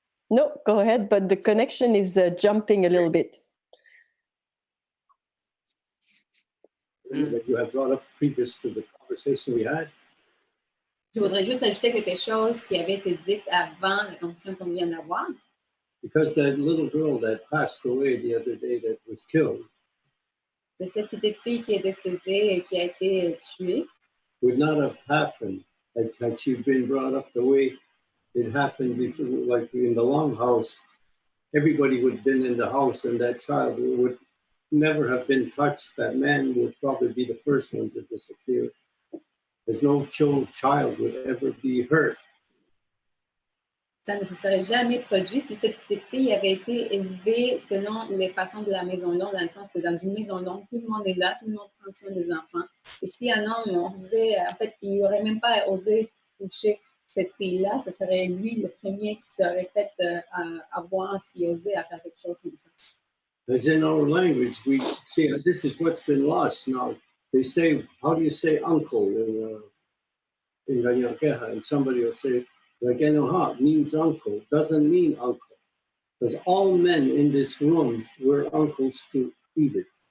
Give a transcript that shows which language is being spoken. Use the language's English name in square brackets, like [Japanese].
[English] No, go ahead, but the connection is jumping a little bit. That you have brought up previous to the conversation we had. [French] Je voudrais juste ajouter quelque chose qui avait été dit avant la conversation qu'on vient d'avoir. [English] Because that little girl that passed away the other day that was killed [French] De cette petite fille qui est décédée et qui a été tuée, [English] would not have happened had she been brought up the way it happened before, like in the longhouse. Everybody would have been in the house and that child would never have been touched. That man would probably be the first one to disappear. There's no child would ever be hurt. [French] ça ne se serait jamais produit si cette petite fille avait été élevée selon les façons de la Maison Longue, dans le sens que dans une Maison Longue, tout le monde est là, tout le monde prend soin des enfants. Et si un homme osait, en fait, il n'aurait même pas osé toucher cette fille-là, ce serait lui le premier qui serait fait avoir s'il osait à faire quelque chose comme ça. [English] As in our language, we see this is what's been lost now. They say, how do you say uncle in Ganyakeha? And somebody will say, Ragenoha means uncle, doesn't mean uncle. Because all men in this room were uncles to Edith.